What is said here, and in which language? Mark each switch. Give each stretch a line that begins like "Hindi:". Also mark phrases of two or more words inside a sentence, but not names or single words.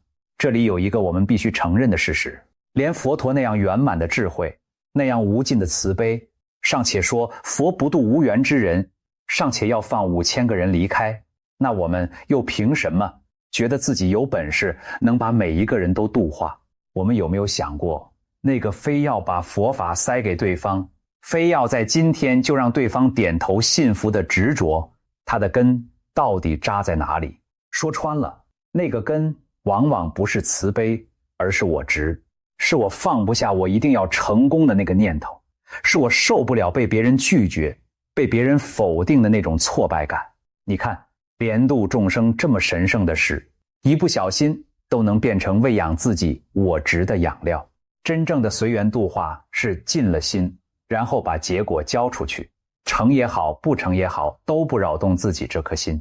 Chinese: 這裡有一個我們必須承認的事實，連佛陀那樣圓滿的智慧，那樣無盡的慈悲，尚且說佛不度無緣之人，尚且要放5000個人離開，那我們又憑什麼覺得自己有本事能把每一個人都度化？我們有沒有想過，那個非要把佛法塞給對方，非要在今天就讓對方點頭信服的執着，它的根到底扎在哪裡？說穿了，那個根往往不是慈悲，而是我執，是我放不下我一定要成功的那個念頭，是我受不了被別人拒絕、被別人否定的那種挫敗感。你看，憐度眾生這麼神聖的事，一不小心都能變成餵養自己我執的養料。真正的隨緣度化是盡了心，然後把結果交出去，成也好，不成也好，都不擾動自己這顆心。